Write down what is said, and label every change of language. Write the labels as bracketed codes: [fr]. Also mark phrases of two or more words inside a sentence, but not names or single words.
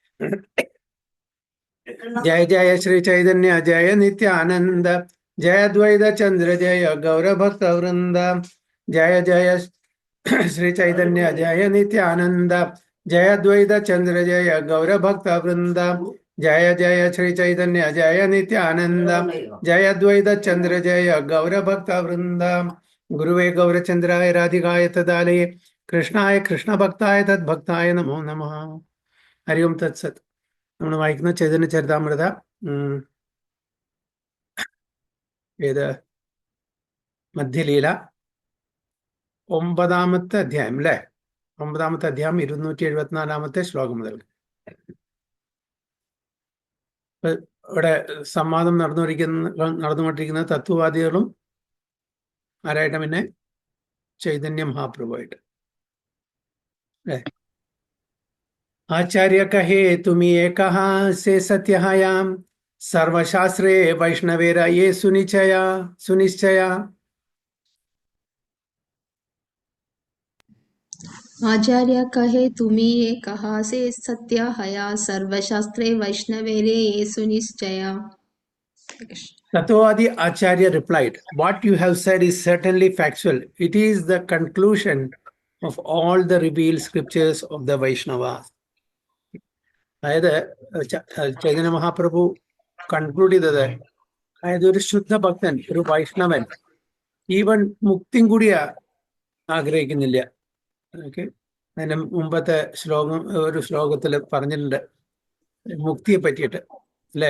[sa] जय जय श्री चैतन्य जय नित्यानंद जय द्वैत चंद्र जय गौर भक्त वृंद जय जय श्री चैतन्य जय नित्यानंद जय द्वैत चंद्र जय गौर भक्त वृंद जय जय श्री चैतन्य जय नित्यानंद जय द्वैत चंद्र जय गौर भक्त वृंद गुरुवे गौरचंद्राय राधिकाय तदालये कृष्णाय कृष्ण भक्ताय तद्भक्ताय नमो नमः। हरि ओम तत्सत्। [ml] നമ്മൾ വായിക്കുന്ന ചൈതന്യ ചരിതാമൃത ഏത് മധ്യലീല 9-ാമത്തെ അധ്യായം അല്ലെ? 9-ാമത്തെ അധ്യായം 274-ാമത്തെ ശ്ലോകം മുതൽ. ഇവിടെ സംവാദം നടന്നുകൊണ്ടിരിക്കുന്ന തത്വവാദികളും ആരായിട്ട് പിന്നെ ചൈതന്യ മഹാപ്രഭുവായിട്ട്. [bn] আচার্য কহে তুম যে কহা সে সত্য হয়াম সর্বশাস্ত্রে বৈষ্ণবেরা যে সুনিশ্চয়া। আচার্য কহে তুমি যে কহা সে সত্য হয়া সর্বশাস্ত্রে বৈষ্ণবেরে যে সুনিশ্চয়া. [en] Tatvavadi Acharya replied, what you have said is certainly factual. It is the conclusion of all the revealed scriptures of the Vaishnavas. [ml] അതായത് ചൈതന്യ മഹാപ്രഭു കൺക്ലൂഡ് ചെയ്തത്, അതായത് ഒരു ശുദ്ധ ഭക്തൻ, ഒരു വൈഷ്ണവൻ ഈവൻ മുക്തിയും കൂടി ആഗ്രഹിക്കുന്നില്ല. ഓക്കെ, അതിന് മുമ്പത്തെ ഒരു ശ്ലോകത്തിൽ പറഞ്ഞിട്ടുണ്ട് മുക്തിയെ പറ്റിയിട്ട് അല്ലെ?